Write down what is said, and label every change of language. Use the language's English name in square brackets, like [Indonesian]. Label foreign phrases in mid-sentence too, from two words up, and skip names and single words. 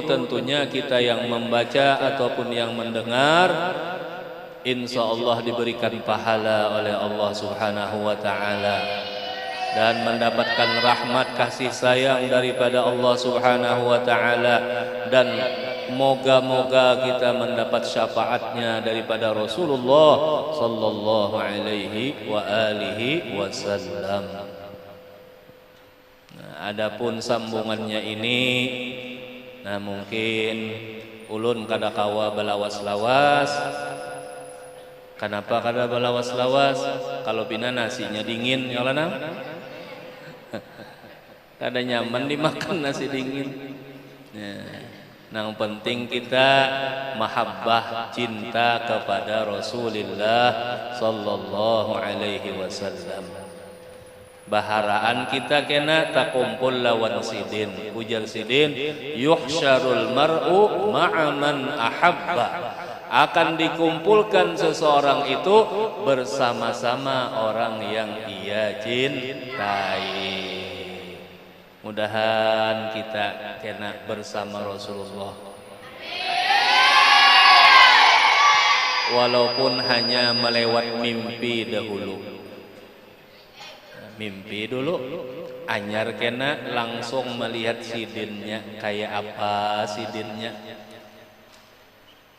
[Banjar] tentunya kita yang membaca ataupun yang mendengar [Arabic] إن شاء الله [Banjar] diberikan pahala oleh Allah [Arabic] سبحانه وتعالى, [Banjar] dan mendapatkan rahmat kasih sayang daripada Allah [Arabic] سبحانه وتعالى, [Banjar] dan moga-moga kita mendapat syafaatnya daripada Rasulullah [Arabic] صلى الله عليه وآله وسلم. [Banjar] Adapun sambungannya ini, nah mungkin ulun kada kawa balawas-lawas. Kenapa kada balawas-lawas? Kalau bina nasinya dingin, ya nang? Kada nyaman dimakan nasi dingin. Nah, penting kita mahabbah, cinta kepada Rasulullah [Arabic] صلى الله عليه وسلم. [Banjar] Baharaan kita kena takumpul lawan sidin. Ujar sidin, [Arabic] يحشر المرء مع من أحب. [Banjar] Akan dikumpulkan seseorang itu bersama-sama orang yang ia cintai. Mudahan kita kena bersama Rasulullah, walaupun hanya melewat mimpi dahulu. Mimpi dulu, anyar kena langsung melihat sidinnya, kayak apa sidinnya.